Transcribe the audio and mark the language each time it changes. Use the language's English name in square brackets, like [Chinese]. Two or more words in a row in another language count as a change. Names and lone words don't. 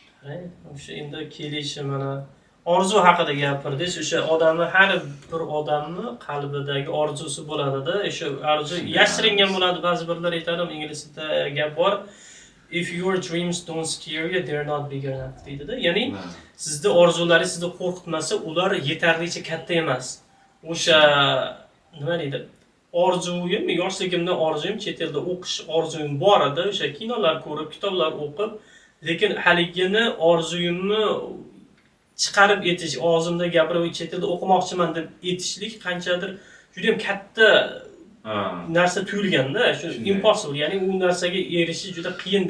[Uzbek] O'sha endi kelishi mana orzu haqida gapirdingiz. O'sha odamni har bir odamni qalbidagi orzusi bo'ladi-da. O'sha orzu yashiringan bo'ladi. Ba'zi birlar aytadi, inglizda gap bor. [English] If your dreams don't scare you, they're not big enough deydi-da. [Uzbek] Ya'ni sizda orzularingiz sizni qo'rqitmasa, ular yetarlicha katta emas. O'sha nima deydi? Orzuyim, yoshligimdan orzuyim chet elda o'qish orzuyim bor edi. O'sha kinolar ko'rib, kitoblar o'qib, lekin haligini orzuyimni chiqarib etish, og'zimda gapirib chet elda o'qimoqchiman deb etishlik qanchadir juda ham katta narsa tuyulganda, shu impossible, ya'ni u narsaga erishish juda qiyindek.